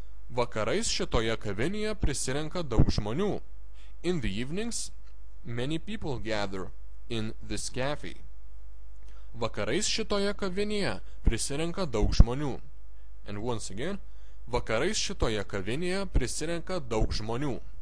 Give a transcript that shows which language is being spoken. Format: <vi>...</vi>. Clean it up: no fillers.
<lt>Vakarais šitoje kavinėje prisirenka daug žmonių.</lt> <en>In the evenings, many people gather in this cafe.</en> <lt>Vakarais šitoje kavinėje prisirenka daug žmonių.</lt> <en>And once again,</en> <lt>vakarais šitoje kavinėje prisirenka daug žmonių.</lt>